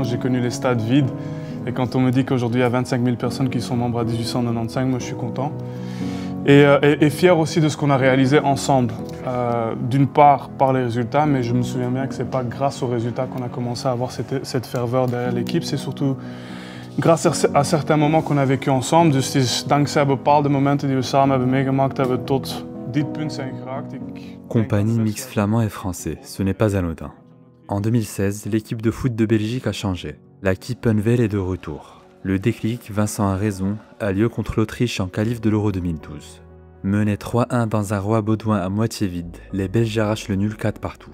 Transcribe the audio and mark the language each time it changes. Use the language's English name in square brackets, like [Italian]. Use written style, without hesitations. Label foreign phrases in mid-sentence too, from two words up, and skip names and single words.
[French] J'ai connu les stades vides. Et quand on me dit qu'aujourd'hui, il y a 25 000 personnes qui sont membres à 1895, moi, je suis content. Et fier aussi de ce qu'on a réalisé ensemble. D'une part, par les résultats, mais je me souviens bien que ce n'est pas grâce aux résultats qu'on a commencé à avoir cette ferveur derrière l'équipe. C'est surtout grâce à certains moments qu'on a vécu ensemble. [Dutch] Dus het is dankzij bepaalde momenten die we samen hebben meegemaakt dat we tot dit punt zijn geraakt. [French] Compagnie mix flamand et français, ce n'est pas anodin. En 2016, l'équipe de foot de Belgique a changé. La Kippenvel est de retour. Le déclic, Vincent a raison, a lieu contre l'Autriche en qualif de l'Euro 2012. Menés 3-1 dans un Roi Baudouin à moitié vide, les Belges arrachent le nul 4 partout.